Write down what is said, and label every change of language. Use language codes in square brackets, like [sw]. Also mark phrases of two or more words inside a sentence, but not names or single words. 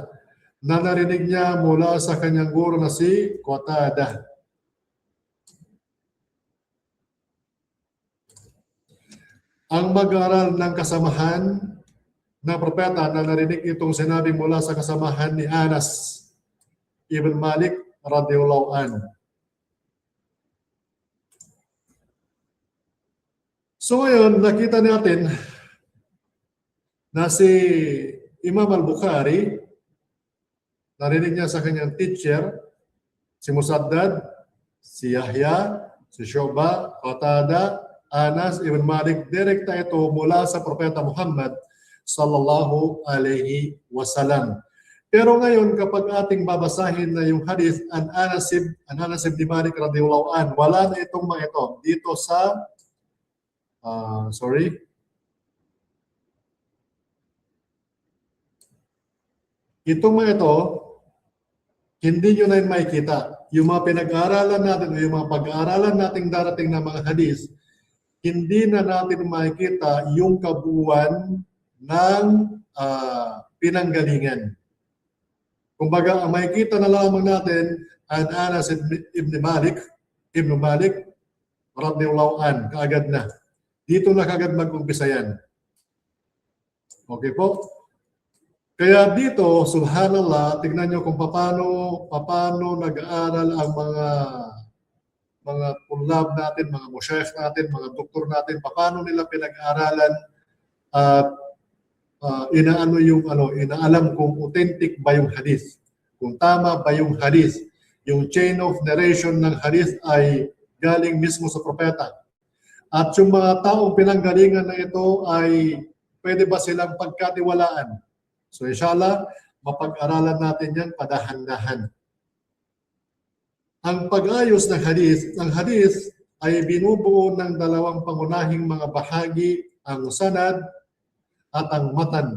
[tl] Na narinig niya mula sa kanyang guro na si Qatada. Ang mag-aaral ng kasamahan na propeta na narinig itong sinabi mula sa kasamahan ni Anas ibn Malik [ar] رضي الله عنه. [tl] So ngayon, nakita natin na si Imam al-Bukhari, narinig niya sa kanyang teacher, si Musaddad, si Yahya, si Shu'bah, Qatada, Anas ibn Malik, direkta ito mula sa Propeta Muhammad [ar] صلى الله عليه وسلم. [tl] Pero ngayon, kapag ating babasahin na yung hadith an Anas ibn Malik [ar] رضي الله عنه, [tl] wala na itong mga ito dito sa itong mga ito, hindi nyo na yun makikita. Yung mga pinag-aaralan natin o yung mga pag-aaralan nating darating na mga hadith, hindi na natin makikita yung kabuuan ng pinanggalingan. Kumbaga, ang makikita na lamang natin an Anas ibn Malik [ar] رضي الله عنه, [tl] kaagad na. Dito na kaagad mag-umpisa yan. Okay po? Kaya dito, subhanallah, tignan nyo kung paano nag-aaral ang mga tulab natin, mga musyayikh natin, mga doktor natin, paano nila pinag-aaralan at inaalam kung authentic ba yung hadith, kung tama ba yung hadith, yung [en] chain of narration [tl] ng hadith ay galing mismo sa propeta. At yung mga taong pinanggalingan na ito ay pwede ba silang pagkatiwalaan? So inshallah, mapag-aralan natin yan padahan-dahan. Ang pag-ayos ng hadith ay binubuo ng dalawang pangunahing mga bahagi, ang sanad at ang matan.